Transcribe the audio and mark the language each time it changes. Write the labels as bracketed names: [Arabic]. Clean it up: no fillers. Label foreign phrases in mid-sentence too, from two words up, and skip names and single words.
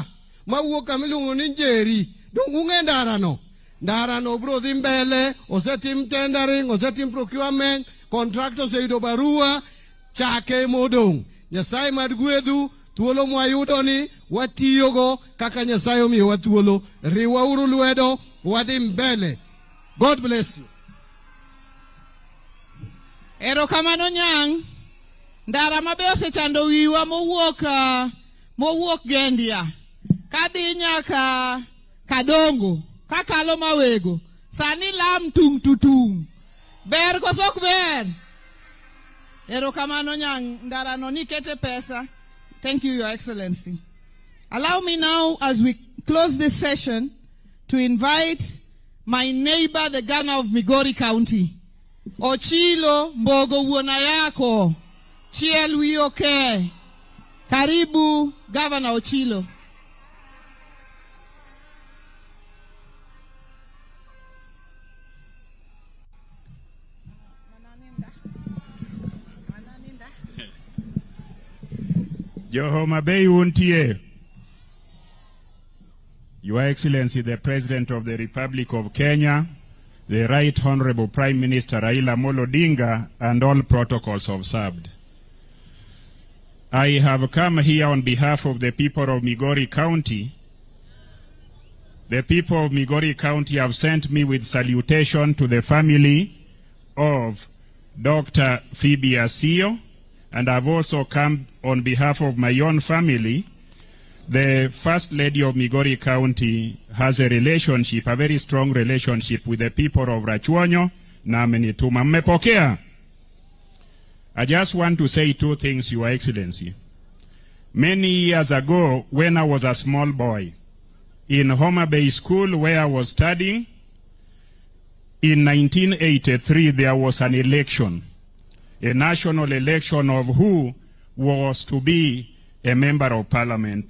[Luo (Kenya and Tanzania)] Mawuoka milungo ni Njeri, dongunge ndara no bro dhimbele, osetim tendering, osetim procurement, contractors eyudo barua, chake modong. Nyasaye madgwedhu, thuolo mwayudo ni, watiyogo, kaka Nyasaye omiyo wathuolo, riwa uru lwedo, wadhi mbele. [English] God bless you. [Luo (Kenya and Tanzania)] Erokamano Nyang, ndara mabe osechando wiwa mowuok Gendia. Kadhi nyaka Kadongo, kakalo mawego, sani lam tung tutung. Ber kosok ber. Erokamano Nyang, ndara no nikete pesa. [English] Thank you, Your Excellency. Allow me now, as we close this session, to invite my neighbor, the governor of Migori County. [Luo (Kenya and Tanzania)] Ochilo Mbogo wuona yako. Chiel wioke. [Swahili] Karibu, Governor Ochilo. [Luo (Kenya and Tanzania)] Johoma Bay untie. [English] Your Excellency, the President of the Republic of Kenya, the Right Honorable Prime Minister Raila Odinga, and all protocols observed. I have come here on behalf of the people of Migori County. The people of Migori County have sent me with salutation to the family of Dr. Phoebe Asiyo, and I've also come on behalf of my own family. The First Lady of Migori County has a relationship, a very strong relationship with the people of Rachuonyo, [Swahili] na amenituma mmepokea. [English] I just want to say two things, Your Excellency. Many years ago, when I was a small boy, in Homa Bay School where I was studying, in 1983 there was an election, a national election of who was to be a member of parliament.